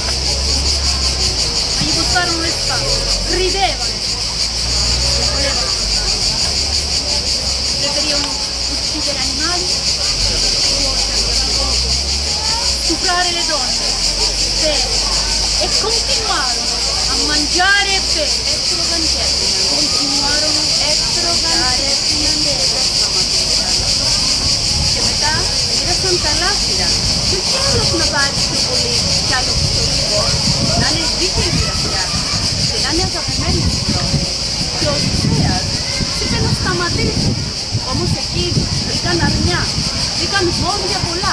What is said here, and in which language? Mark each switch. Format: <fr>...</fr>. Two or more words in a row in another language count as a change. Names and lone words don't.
<it>Ma gli voltarono le spalle, ridevano, volevano, preferivano uccidere animali, stuprare le donne, bere, e continuarono a mangiare e bere. Continuarono a mangiare e bere.</it> <el>Και μετά μοίρασαν τα λάφυρα και όχι άλλος να πάρει πιο πολύ κι άλλο πιο λίγο. Να είναι δίκαιη μοιρασιά και να είναι αγαπημένη στο. Και ο Οδυσσέας είπε να σταματήσει. Όμως εκείνοι βρήκαν αρνιά, βρήκαν βόμβια πολλά.</el>